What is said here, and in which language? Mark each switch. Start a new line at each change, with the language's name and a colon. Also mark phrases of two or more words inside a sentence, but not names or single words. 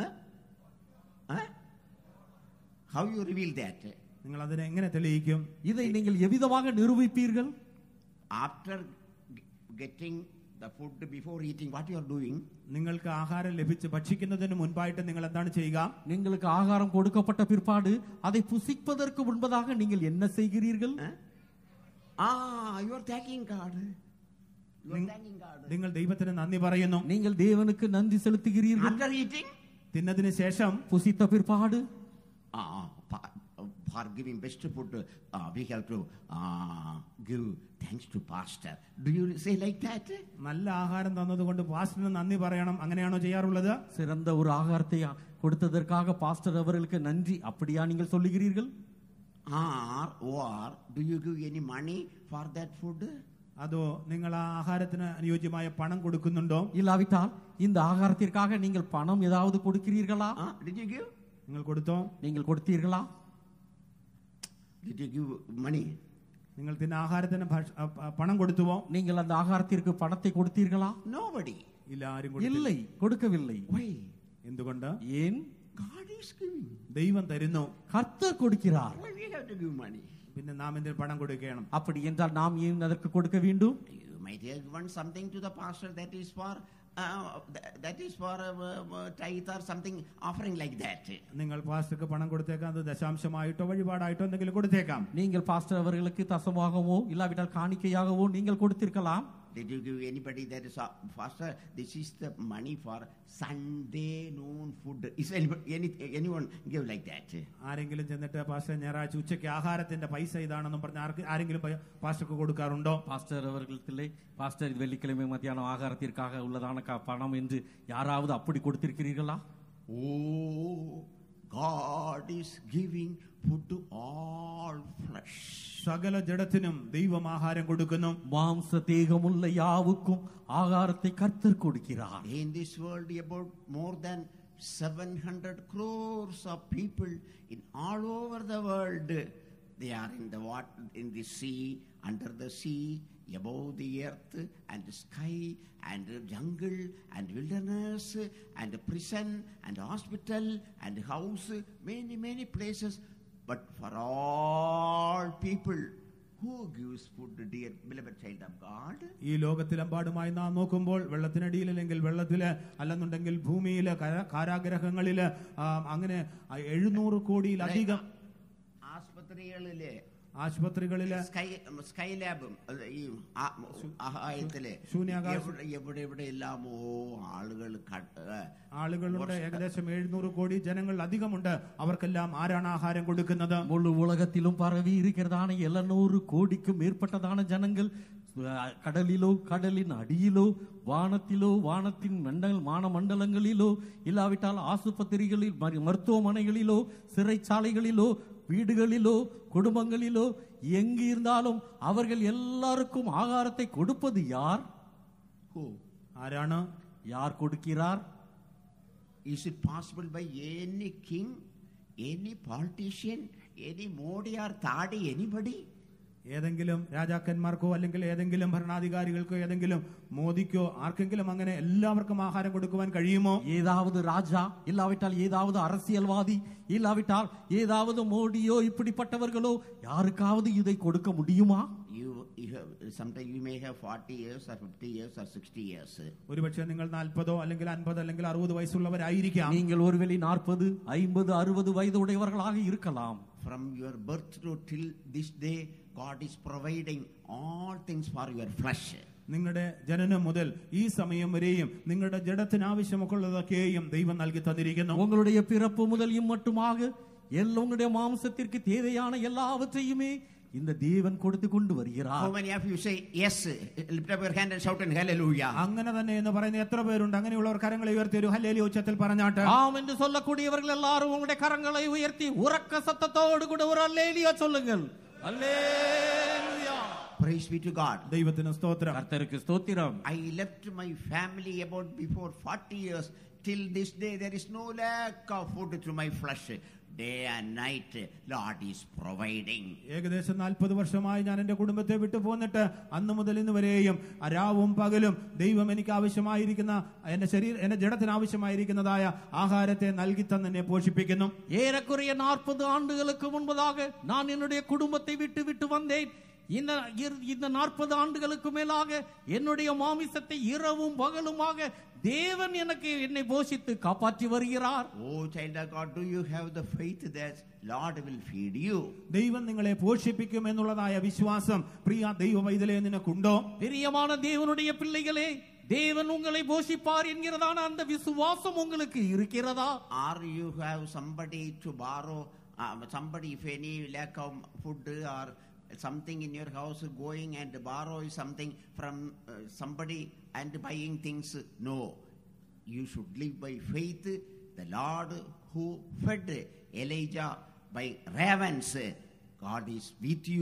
English: How you reveal that?
Malayalam: നിങ്ങൾ അതിനെ എങ്ങനെ തെളിയിക്കും?
Tamil: இதை நீங்கள் எவ்விதமாக நிரூபிப்பீர்கள்?
English: After getting the food, before eating, what you are doing?
Malayalam: നിങ്ങൾക്ക് ആഹാരം ലഭിച്ച് ഭക്ഷിക്കുന്നതിന് മുൻപായിട്ട് നിങ്ങൾ എന്താണ് ചെയ്യുക?
Tamil: നിങ്ങൾക്ക് ஆகாரம் கொடுக்கப்பட்ட பிற்பாடு அதை புசிப்பதற்கு முன்பதாக நீங்கள் என்ன செய்கிறீர்கள்?
English: You are thanking God. You are thanking God.
Malayalam: നിങ്ങൾ ദൈവത്തിന് നന്ദി പറയുന്നു.
Tamil: நீங்கள் தேவனுக்கு நன்றி செலுத்துகிறீர்கள்.
English: After eating,
Malayalam: തിന്നതിന് ശേഷം
Tamil: புசித்த பிற்பாடு
English: for giving best food, we have to give thanks to pastor. Do you say like that?
Malayalam: നല്ല ആഹാരം തന്നതുകൊണ്ട് പാസ്റ്ററിന് നന്ദി പറയണം, അങ്ങനെയാണോ ചെയ്യാറുള്ളത്?
Tamil: சிறந்த ஒரு ஆகாரத்தை கொடுத்ததற்காக பாஸ்டர் அவர்களுக்கு நன்றி, அப்படியா நீங்கள் சொல்லுகிறீர்கள்?
English: Or do you give any money for that food?
Malayalam: അതോ നിങ്ങൾ ആ ആഹാരത്തിന് അനുയോജ്യമായ പണം കൊടുക്കുന്നുണ്ടോ?
Tamil: இல்லாவிட்டால் இந்த ஆகாரத்திற்காக நீங்கள் பணம் ஏதாவது கொடுக்கிறீர்களா?
English: Did you give?
Malayalam: നിങ്ങൾ കൊടുത്തോ?
Tamil: நீங்கள் கொடுத்தீர்களா?
English: Did you give money?
Malayalam: നിങ്ങൾ തിന്ന ആഹാരത്തിന് പണം കൊടുത്തുവോ?
Tamil: நீங்கள் அந்த ஆகாரத்திற்கு பணத்தை கொடுத்தீர்களா?
English: Nobody.
Malayalam: ഇല്ല, ആരും കൊടുത്തില്ല.
Tamil: இல்லை, கொடுக்கவில்லை.
English: Why?
Malayalam: എന്തുകൊണ്ട്?
Tamil: ஏன்?
English: God is giving.
Malayalam: ദൈവം തരുന്നു.
Tamil: கர்த்தர் கொடுக்கிறார்.
English: Why we have to give money?
Malayalam: പിന്നെ നാം എന്തിന് പണം കൊടുക്കണം?
Tamil: அப்படி என்றால் நாம் ஏன் அதற்கு கொடுக்க வேண்டும்?
English: You might have given something to the pastor that is for tithe or something, offering like that.
Malayalam: നിങ്ങൾ പാസ്റ്റർക്ക് പണം കൊടുത്തേക്കാം, അത് ദശാംശമായിട്ടോ വഴിപാടായിട്ടോ എന്തെങ്കിലും കൊടുത്തേക്കാം.
Tamil: நீங்கள் பாஸ்டர் அவர்களுக்கு தசமாகவோ இல்லாவிட்டால் காணிக்கையாகவோ நீங்கள் கொடுத்திருக்கலாம்.
English: Did you give anybody that is pastor? This is the money for Sunday noon food. Is anyone give like that?
Malayalam: ആരെങ്കിലും ചെന്നിട്ട് പാസ്റ്റർ ഞായറാഴ്ച ഉച്ചയ്ക്ക് ആഹാരത്തിന്റെ പൈസ ഇതാണെന്നും പറഞ്ഞ് ആരെങ്കിലും പാസ്റ്റർക്ക് കൊടുക്കാറുണ്ടോ?
Tamil: பாஸ்டர் அவர்களிடத்திலே பாஸ்டர் இது வெள்ளிக்கிழமை மத்தியானம் ஆகாரத்திற்காக உள்ளதான பணம் என்று யாராவது அப்படி கொடுத்திருக்கிறீர்களா?
English: Oh, God is giving food to all flesh.
Malayalam: സകല ജഡത്തിനും ദൈവം ആഹാരം കൊടുക്കുന്നു.
Tamil: மாம்ச தேகமுள்ள யாவுக்கும் ஆகாரத்தை கர்த்தர் கொடுக்கிறார்.
English: In this world, about more than 700 crores of people in all over the world, they are in the water, in the sea, under the sea, above the earth and the sky and the jungle and wilderness and prison and hospital and house, many places. But for all people, who gives food, dear beloved child of God?
Malayalam: ഈ ലോകത്തിലെമ്പാടുമായി നാം നോക്കുമ്പോൾ വെള്ളത്തിനടിയിൽ അല്ലെങ്കിൽ വെള്ളത്തില് അല്ലെന്നുണ്ടെങ്കിൽ ഭൂമിയില് കാരാഗ്രഹങ്ങളില് അങ്ങനെ 700 കോടിയിലധികം ആശുപത്രികളില് സ്കൈ ലാബും ഈ ആഹായത്തില് എവിടെ എല്ലാമോ ആളുകളുണ്ട്. ഏകദേശം 700 കോടി ജനങ്ങൾ അധികമുണ്ട്. അവർക്കെല്ലാം ആരാണ് ആഹാരം കൊടുക്കുന്നത്?
Tamil: முழு உலகத்திலும் பரவி இருக்கிறதான 700 கோடிக்கும் மேற்பட்டதான ஜனங்கள் கடலிலோ கடலின் அடியிலோ வானத்திலோ வானத்தின் வானமண்டலங்களிலோ இல்லாவிட்டால் ஆசுபத்திரிகளில் மருத்துவமனைகளிலோ சிறைச்சாலைகளிலோ வீடுகளிலோ குடும்பங்களிலோ எங்கு இருந்தாலும் அவர்கள் எல்லாருக்கும் ஆகாரத்தை கொடுப்பது யார்?
Malayalam: ആരാണ്?
Tamil: யார் கொடுக்கிறார்?
English: Is it possible by any king, any politician, any Modi or Thadi, anybody?
Malayalam: ഏതെങ്കിലും രാജാക്കന്മാർക്കോ അല്ലെങ്കിൽ ഏതെങ്കിലും ഭരണാധികാരികൾക്കോ ഏതെങ്കിലും മോദിക്കോ ആർക്കെങ്കിലും അങ്ങനെ എല്ലാവർക്കും ആഹാരം കൊടുക്കുവാൻ കഴിയുമോ?
Tamil: ஏதாவது ராஜா இல்லாவிட்டால் ஏதாவது அரசியல்வாதி இல்லாவிட்டால் ஏதாவது மோடியோ இப்படிப்பட்டவர்களோ யாருக்காவது இதை கொடுக்க முடியுமா?
English: Sometimes you may have 40 years or 50 years or 60 years.
Malayalam: ഒരുപക്ഷേ നിങ്ങൾ 40 അല്ലെങ്കിൽ 50 അല്ലെങ്കിൽ 60 വയസ്സുള്ളവരായിരിക്കാം.
Tamil: நீங்கள் ஒருவேளை 40, 50, 60 வயது உடையவர்களாக இருக்கலாம்.
English: From your birth to till this day, God is providing all things for your flesh.
Malayalam: നിങ്ങളുടെ ജനനം മുതൽ ഈ സമയം വരെയും നിങ്ങളുടെ ജഡത്തിന് ആവശ്യമൊക്കെയുള്ളതൊക്കെയും ദൈവം നൽകി തന്നിരിക്കുന്നു.
Tamil: உங்களுடைய பிறப்பு முதல் இம்மட்டுமாக உங்களுடைய மாம்சத்திற்கு தேவையான எல்லாவற்றையுமே இந்த தேவன் கொடுத்து கொண்டு வருகிறார்.
English: How many of you say yes? Lift up your hand and shout and hallelujah.
Malayalam: അങ്ങനെ തന്നെ എന്ന് പറയുന്ന എത്ര പേരുണ്ട്? അങ്ങനെയുള്ളവർ കരങ്ങളെ ഉയർത്തി ഒരു ഹല്ലേലൂയ ഉച്ചത്തിൽ പറഞ്ഞാട്ടെ.
Tamil: ஆம் என்று சொல்லக்கூடியவர்கள் எல்லாரும் உங்களுடைய கரங்களை உயர்த்தி உரக்க சத்தத்தோடு கூட ஒரு ஹல்லேலூயா சொல்லுங்கள். ஹல்லேலூயா.
English: Praise be to God.
Malayalam: ദൈവത്തിന് സ്തോത്രം.
Tamil: கர்த்தருக்கு ஸ்தோத்திரம்.
English: I left my family about before 40 years. Till this day there is no lack of food through my flesh. Day and night Lord is providing.
Malayalam: ഏകദേശം 40 വർഷമായി ഞാൻ എന്റെ കുടുംബത്തെ വിട്ടു പോന്നിട്ട് അന്ന് മുതൽ ഇന്ന് വരെയും രാവും പകലും ദൈവം എനിക്ക് ആവശ്യമായിരിക്കുന്ന എന്റെ ജഡത്തിന് ആവശ്യമായിരിക്കുന്നതായ ആഹാരത്തെ നൽകി തന്നെ പോഷിപ്പിക്കുന്നു.
Tamil: ஏறக்குறைய 40 ஆண்டுகளுக்கு முன்பதாக நான் என்னுடைய குடும்பத்தை விட்டு வந்தேன். இந்த 40 ஆண்டுகளுக்கு மேலாக என்னுடைய மாமிசத்தை இரவும் பகலுமாக தேவன் என்னை போஷித்து காப்பாற்றி வருகிறார்.
English: Oh child of God, do you have the faith that Lord will feed you?
Malayalam: ദൈവം നിങ്ങളെ പോഷിപ്പിക്കും എന്നുള്ളതായ വിശ്വാസം പ്രിയ ദൈവ പൈതലേ നിനക്കുണ്ടോ?
Tamil: பிரியமான தேவனுடைய பிள்ளைகளே, தேவன் உங்களை போஷிப்பார் என்கிறதான அந்த விசுவாசம் உங்களுக்கு இருக்கிறதா?
English: Or you have somebody to borrow, somebody if any lack of food or something in your house, going and borrow something from somebody and buying things? No, you should live by faith. The Lord who fed Elijah by ravens, God is with you.